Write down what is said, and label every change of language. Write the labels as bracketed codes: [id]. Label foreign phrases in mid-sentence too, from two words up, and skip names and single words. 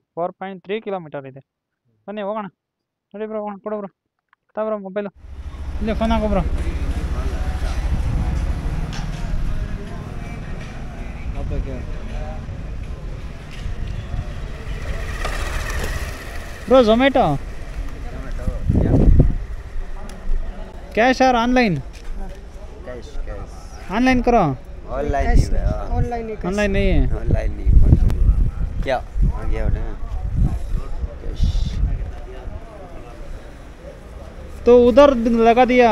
[kn] 4.3 ಕಿಲೋಮೀಟರ್ ಇದೆ. ಬನ್ನಿ ಹೋಗೋಣ. ನೋಡಿ ಬ್ರೋ ಹೋಗೋಣ. ಕೊಡು ಬ್ರೋ, ಬ್ರೋ ಮೊಬೈಲು ಇಲ್ಲೇ ಫೋನ್ ಹಾಕೋ ಬ್ರೋ. ಬ್ರೋ ಝೊಮ್ಯಾಟೊ [hi] कैश और ऑनलाइन? कैश ऑनलाइन करो। ऑनलाइन नहीं है। ऑनलाइन नहीं क्या आ गया ना कैश तो उधर लगा दिया,